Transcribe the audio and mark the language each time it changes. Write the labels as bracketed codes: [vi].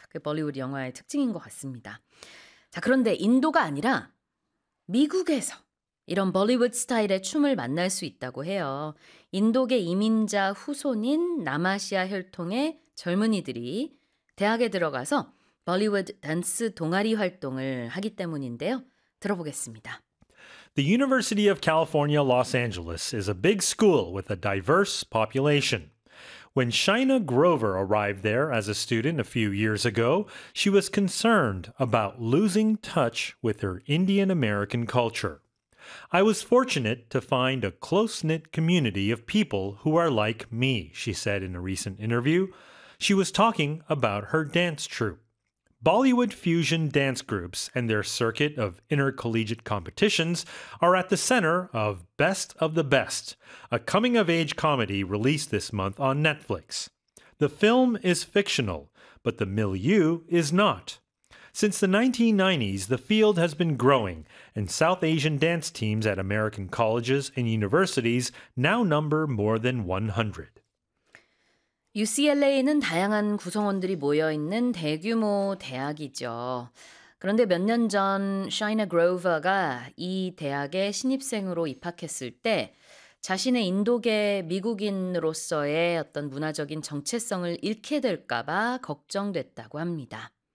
[ko] 그게 볼리우드 영화의 특징인 것 같습니다. 자, 그런데 인도가 아니라 미국에서 이런 볼리우드 스타일의 춤을 만날 수 있다고 해요. 인도계 이민자 후손인 남아시아 혈통의 젊은이들이 대학에 들어가서 볼리우드 댄스 동아리 활동을 하기 때문인데요. 들어보겠습니다. [en] The University of California, Los Angeles is a big school with a diverse population. When Shaina Grover arrived there as a student a few years ago, she was concerned about losing touch with her Indian American culture. I was fortunate to find a close-knit community of people who are like me, she said in a recent interview. She was talking about her dance troupe. Bollywood fusion dance groups and their circuit of intercollegiate competitions are at the center of Best of the Best, a coming-of-age comedy released this month on Netflix. The film is fictional, but the milieu is not. Since the 1990s, the field has been growing, and South Asian dance teams at American colleges and universities now number more than 100. [ko] UCLA는 다양한 구성원들이 모여있는 대규모 대학이죠. 그런데 몇 년 전 Shaina Grover가 이 대학에 신입생으로 입학했을 때 자신의 인도계 미국인으로서의 어떤 문화적인 정체성을 잃게 될까봐 걱정됐다고 합니다.